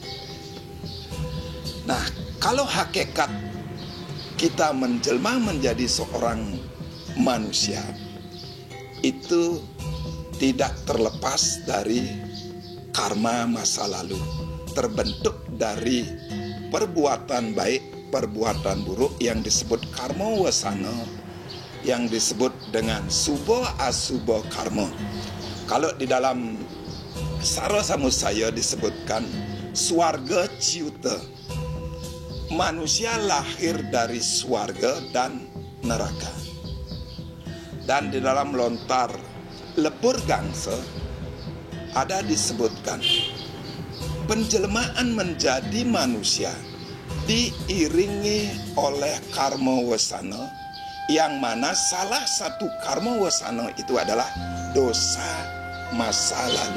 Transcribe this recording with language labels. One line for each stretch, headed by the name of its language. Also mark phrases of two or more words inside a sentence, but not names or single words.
Indonesian: Nah, kalau hakikat kita menjelma menjadi seorang manusia, itu tidak terlepas dari karma masa lalu, terbentuk dari perbuatan baik, perbuatan buruk yang disebut karma wasana, yang disebut dengan subo asubo karma. Kalau di dalam Sara Samusaya disebutkan swarga ciuta, manusia lahir dari swarga dan neraka. Dan di dalam lontar lebur gangsa ada disebutkan penjelmaan menjadi manusia diiringi oleh karma wasana, yang mana salah satu karma wasana itu adalah dosa masa lalu.